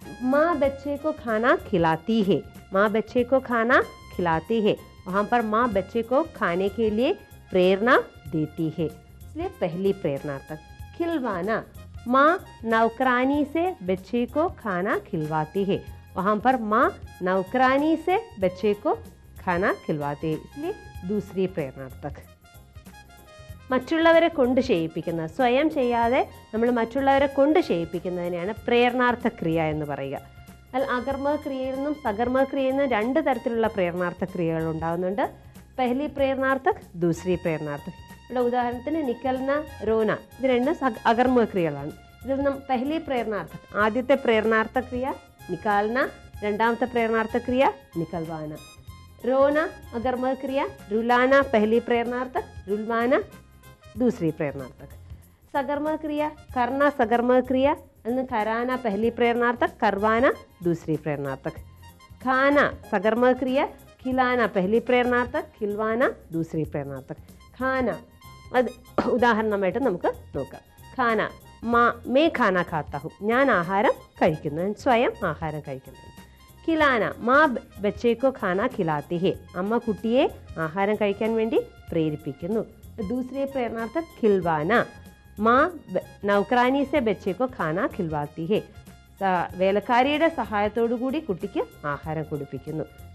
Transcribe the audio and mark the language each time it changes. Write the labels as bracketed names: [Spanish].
[Hindi] माँ बच्चे को खाना खिलाती है, माँ बच्चे को खाना खिलाती है, वहाँ पर माँ बच्चे को खाने के लिए प्रेरणा देती है, इसलिए पहली प्रेरणार्थक. खिलवाना माँ नौकरानी से बच्चे को खाना खिलवाती है, वहाँ पर माँ नौकरानी से बच्चे को खाना खिलवाती है, इसलिए दूसरी प्रेरणार्थक. [Malayalam] മറ്റുള്ളവരെ കൊണ്ട് ചെയ്യിപ്പിക്കുന്ന, സ്വയം ചെയ്യാതെ നമ്മൾ മറ്റുള്ളവരെ കൊണ്ട് ചെയ്യിപ്പിക്കുന്നതിനെയാണ് പ്രേരണാർത്ഥ ക്രിയ എന്ന് പറയുക. അല്ല അകർമ്മക ക്രിയയിൽ നിന്നും സകർമ്മക ക്രിയയിൽ നിന്നും രണ്ട് തരത്തിലുള്ള പ്രേരണാർത്ഥ ക്രിയകൾ ഉണ്ടാകുന്നുണ്ട്. പഹലി പ്രേരണാർത്ഥക്, ദൂസരി പ്രേരണാർത്ഥക്. ഇവിടെ ഉദാഹരണത്തിന് നിക്കൽന, റോന, ഇത് രണ്ടും അകർമ്മക ക്രിയകളാണ്. ഇതിൽ നിന്നും പഹലി പ്രേരണാർത്ഥക് ആദ്യത്തെ പ്രേരണാർത്ഥ ക്രിയ നിക്കാൽന, രണ്ടാമത്തെ പ്രേരണാർത്ഥ ക്രിയ നിക്കൽവാന. [Hindi] रोना अगर्मक क्रिया, रुलाना पहली प्रेरणार्थक, रुलवाना दूसरी प्रेरणार्थक. सगर्मक क्रिया करना सगर्मक क्रिया, कराना पहली प्रेरणार्थक, करवाना दूसरी प्रेरणार्थक. खाना सगर्मक क्रिया, खिलाना पहली प्रेरणार्थक, खिलवाना दूसरी प्रेरणार्थक. [Malayalam] खाना അത് ഉദാഹരണമായിട്ട് നമുക്ക് നോക്കാം. ഖാന [Hindi] मैं खाना खाता हूँ, [Malayalam] ഞാൻ ആഹാരം കഴിക്കുന്നു, സ്വയം ആഹാരം കഴിക്കുന്നു. [Hindi] खिलाना माँ बच्चे को खाना खिलाती है, [Malayalam] അമ്മ കുട്ടിയെ ആഹാരം കഴിക്കാൻ വേണ്ടി പ്രേരിപ്പിക്കുന്നു. [Hindi] दूसरी प्रेरणार्थक खिलवाना माँ नौकरानी से बच्चे को खाना खिलवाती है, [Malayalam] വേലക്കാരിയുടെ സഹായത്തോടു കൂടി കുട്ടിക്ക് ആഹാരം കൊടുപ്പിക്കുന്നു.